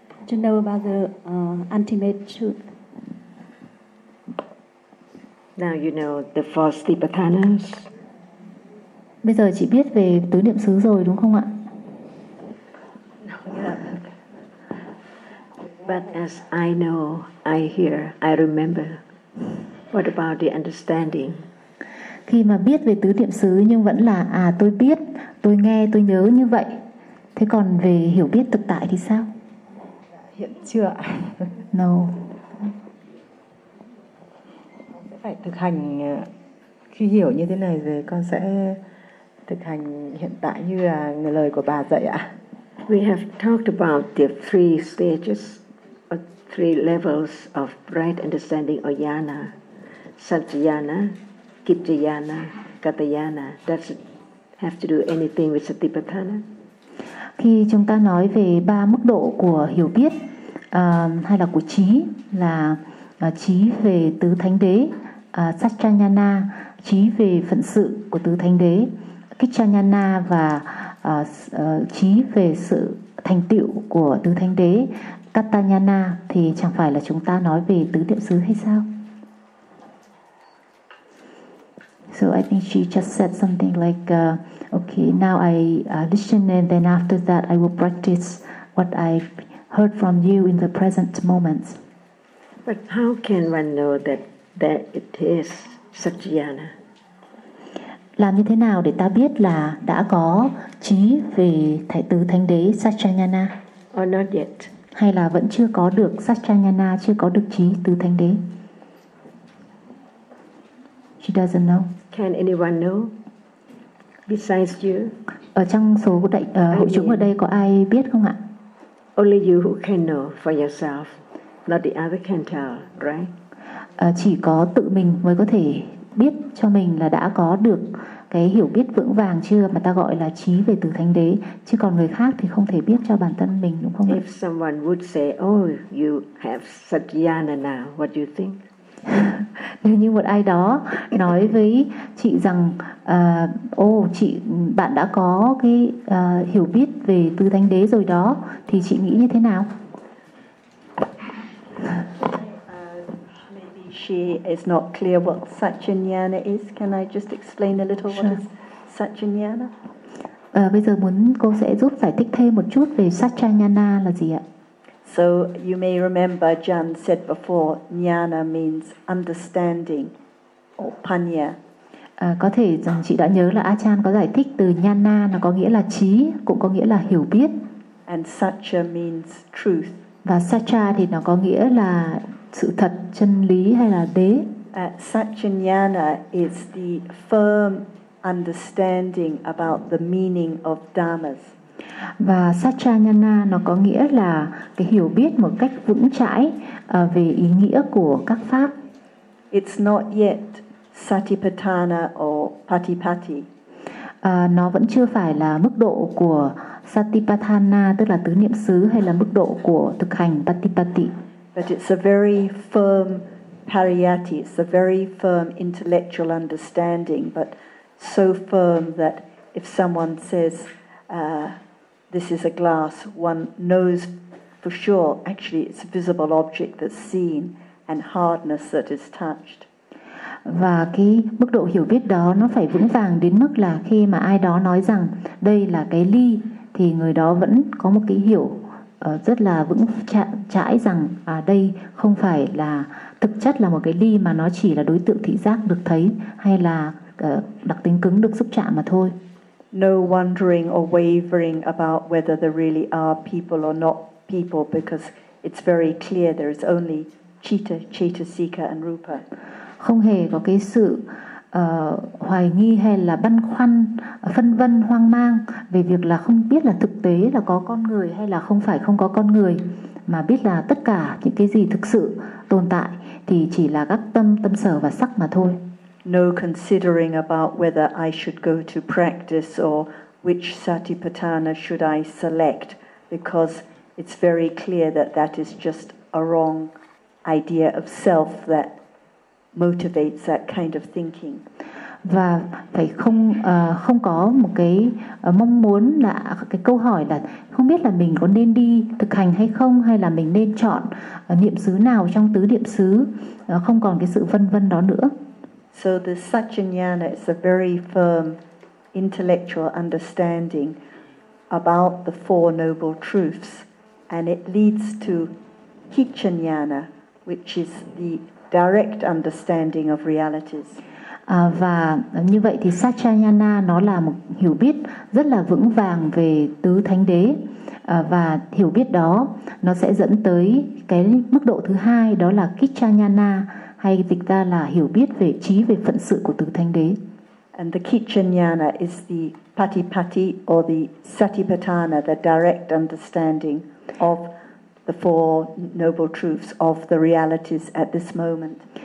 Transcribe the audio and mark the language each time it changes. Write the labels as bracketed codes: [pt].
[en] To know about the ultimate truth. Now you know the four satipatthanas. [vi] Bây giờ chị biết về tứ niệm xứ rồi đúng không ạ? [en] But as I know, I hear, I remember. What about the understanding? [vi] khi mà biết về tứ niệm xứ nhưng vẫn là à tôi biết, tôi nghe, tôi nhớ như vậy. Thế còn về hiểu biết thực tại thì sao? Hiện chưa. [en] No. [vi] Sẽ phải thực hành, khi hiểu như thế này về con sẽ thực hành hiện tại như là lời của bà dạy ạ. [en] We have talked about the three stages or three levels of right understanding or jhana. Satyayana, Kittayana, Katayana. Does it have to do anything with Satipatthana? [vi] Khi chúng ta nói về ba mức độ của hiểu biết hay là của trí là trí về tứ thánh đế, Satyayana, trí về phận sự của tứ thánh đế, Kittayana và trí về sự thành tựu của tứ thánh đế, Katayana, thì chẳng phải là chúng ta nói về tứ niệm xứ hay sao? [en] So I think she just said something like, okay, now I listen and then after that I will practice what I heard from you in the present moment. But how can one know that that it is Satyayana? [vi] Làm như thế nào để ta biết là đã có trí về thái tứ thánh đế Satyayana? [en] Or not yet. [vi] Hay là vẫn chưa có được Satyayana, chưa có được trí tứ thánh đế? [en] She doesn't know. Can anyone know besides you? [vi] Ở trong số đại hội chúng ở đây có ai biết không ạ? [en] Only you who can know for yourself, not the other can tell, right? [vi] Chỉ có tự mình mới có thể biết cho mình là đã có được cái hiểu biết vững vàng chưa, mà ta gọi là trí về tứ thánh đế, chứ còn người khác thì không thể biết cho bản thân mình, đúng không? [en] If someone would say, oh, you have Satyayana now, what do you think? [vi] Nếu như một ai đó nói với chị rằng chị, bạn đã có cái hiểu biết về tứ thánh đế rồi đó, thì chị nghĩ như thế nào? [en] She is not clear what Satyayana is. Can I just explain a little what is Satyayana? [vi] Bây giờ muốn cô sẽ giúp giải thích thêm một chút về Satyayana là gì ạ? [en] So you may remember Jan said before, jnana means understanding or panya. [vi] Có thể rằng chị đã nhớ là A Chan có giải thích từ jnana nó có nghĩa là trí, cũng có nghĩa là hiểu biết. [en] And satya means truth. [vi] Và satya thì nó có nghĩa là sự thật, chân lý hay là đế. [en] Satyayana is the firm understanding about the meaning of dharmas. [vi] Và Satyayana nó có nghĩa là cái hiểu biết một cách vững chãi về ý nghĩa của các pháp. [en] It's not yet Satipatthana or Patipatti. [vi] Nó vẫn chưa phải là mức độ của Satipatthana, tức là tứ niệm xứ, hay là mức độ của thực hành Patipatti. [en] But it's a very firm pariyatti, it's a very firm intellectual understanding, but so firm that if someone says this is a glass, one knows for sure actually it's a visible object that's seen and hardness that is touched. [vi] Và cái mức độ hiểu biết đó nó phải vững vàng đến mức là khi mà ai đó nói rằng đây là cái ly thì người đó vẫn có một cái hiểu rất là vững chãi rằng đây không phải là thực chất là một cái ly, mà nó chỉ là đối tượng thị giác được thấy hay là đặc tính cứng được xúc chạm mà thôi. [en] No wondering or wavering about whether there really are people or not people, because it's very clear there is only citta, cetasika and rupa. [vi] Không hề có cái sự hoài nghi hay là băn khoăn, phân vân, hoang mang về việc là không biết là thực tế là có con người hay là không phải không có con người, mà biết là tất cả những cái gì thực sự tồn tại thì chỉ là các tâm, tâm sở và sắc mà thôi. [en] No considering about whether I should go to practice or which Satipatthana should I select, because it's very clear that that is just a wrong idea of self that motivates that kind of thinking. [vi] Và phải không không có một cái mong muốn là cái câu hỏi là không biết là mình có nên đi thực hành hay không, hay là mình nên chọn niệm xứ nào trong tứ niệm xứ, không còn cái sự phân vân đó nữa. [en] So the Satyayana is a very firm intellectual understanding about the four noble truths, and it leads to Kichanyana, which is the direct understanding of realities. [vi] Và như vậy thì Satchayana nó là một hiểu biết rất là vững vàng về tứ thánh đế. Và hiểu biết đó nó sẽ dẫn tới cái mức độ thứ hai, đó là Kichayana, hay dịch ra là hiểu biết về trí, về phận sự của tứ thánh đế. [en] And the Kichayana is the Patipatti or the Satipatthana, the direct understanding of the four noble truths of the realities at this moment.